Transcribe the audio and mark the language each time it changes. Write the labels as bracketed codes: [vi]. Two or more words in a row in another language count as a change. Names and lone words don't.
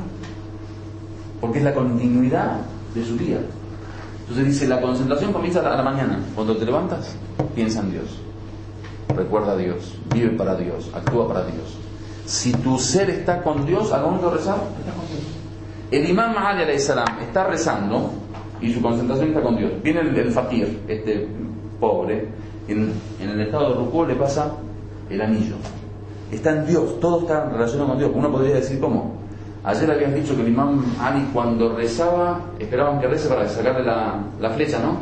[es] Porque es la continuidad de su día. Entonces dice, la concentración comienza a la mañana. Cuando te levantas, piensa en Dios. Recuerda a Dios, vive para Dios, actúa para Dios. Si tu ser está con Dios, al momento de rezar, estás con Dios. El imam Ali [ar] عليه السلام [es] está rezando y su concentración está con Dios. Viene el fakir, este pobre, en el estado de rukú le pasa el anillo. Está en Dios, todo está relacionado con Dios. Uno podría decir, ¿cómo? Ayer habías dicho que el imam Ali cuando rezaba, esperaban que rece para sacarle la flecha, ¿no?